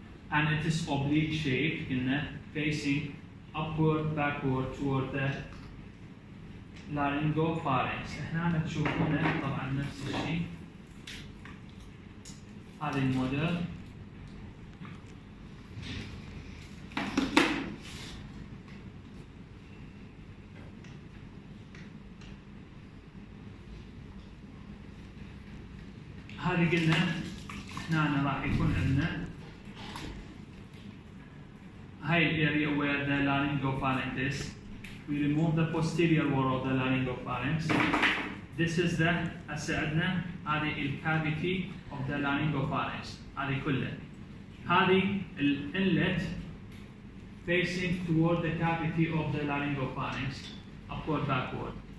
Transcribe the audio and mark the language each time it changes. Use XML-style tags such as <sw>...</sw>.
<en>And it is oblique shape, facing upward, backward toward the laryngopharynx.</en> <ar>هنا تشوفونه طبعا نفس الشيء. هذا الموديل. هذه قلنا هنا راح يكون عندنا هاي الاريا</ar> <en>where the laryngopharynx is. We remove the posterior wall of the laryngopharynx. This is the</en> <ar>هسه عندنا هذه الكافيتي</ar> <en>of the laryngopharynx.</en> <ar>هذه كلها. هذه الانلت</ar> <en>facing toward the cavity of the laryngopharynx, upward backward.</en>